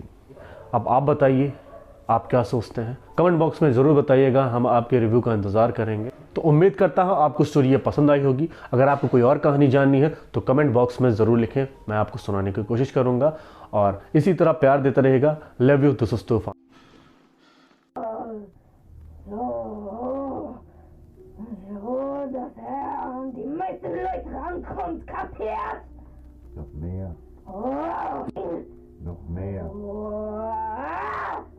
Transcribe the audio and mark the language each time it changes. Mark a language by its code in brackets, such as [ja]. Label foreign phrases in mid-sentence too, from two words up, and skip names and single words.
[hi] अब आप बताइए, आप क्या सोचते हैं? [en] comment box [hi] में ज़रूर बताइएगा, हम आपके रिव्यू का इंतज़ार करेंगे। तो उम्मीद करता हूँ आपको स्टोरी ये पसंद आई होगी। अगर आपको कोई और कहानी जाननी है तो [en] comment box [hi] में ज़रूर लिखें, मैं आपको सुनाने की कोशिश करूँगा, और इसी तरह प्यार देता रहेगा। [en] Love you, this is तूफान। [de] So, dass die meisten Leute rankommt, kapiert? Noch mehr. Oh. Noch mehr. Oh.